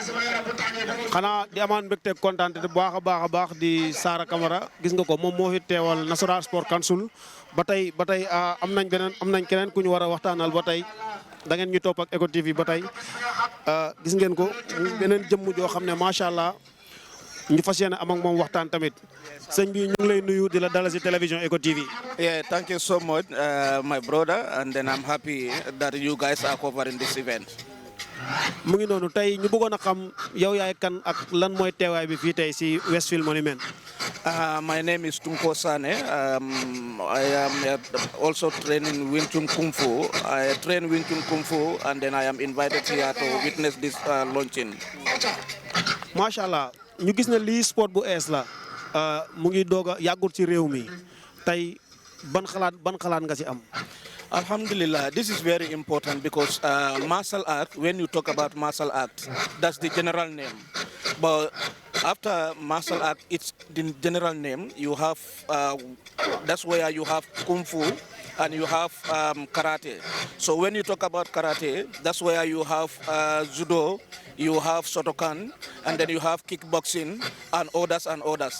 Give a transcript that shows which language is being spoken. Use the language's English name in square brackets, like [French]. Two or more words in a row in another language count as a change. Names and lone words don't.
[Wolof] xanaa di amaan mbégte kontaan te baax a baax di Sara Camara gis nga ko moom moo fi teewal National Sport Council ba tey am nañ keneen ku ñu war a waxtaanal ba tey. da ngeen ñu topp ak Eco TV ba tey gis ngeen ko beneen jëmm joo xam ne [Arabic] macha allah [Wolof] ñu fas yéene am ak moom waxtaan tamit sëñ bi ñu ngi lay nuyu di la dalal si télévision Eco TV. [English] Yeah, thank you so much, my brother, and then I'm happy that you guys are covering this event. [Wolof] mu ngi noonu tey ñu bëggoon a xam yow yaay kan ak lan mooy teewaay bi fii tey si Westfield Monument. [English] My name is Tunko Sane. I am also training Wing Chun Kung Fu. I train Wing Chun Kung Fu, and then I am invited here to witness this launching. [Arabic] macha allah [Wolof] ñu gis ne lii sport bu ees la mu ngi doog a yàggul ci réew mi tey ban xalaat nga ci am. [English] Alhamdulillah, this is very important because martial art, when you talk about martial art, that's the general name. But after martial art, it's the general name. You have, that's where you have Kung Fu and you have Karate. So when you talk about Karate, that's where you have Judo, you have Shotokan, and then you have kickboxing and others and others.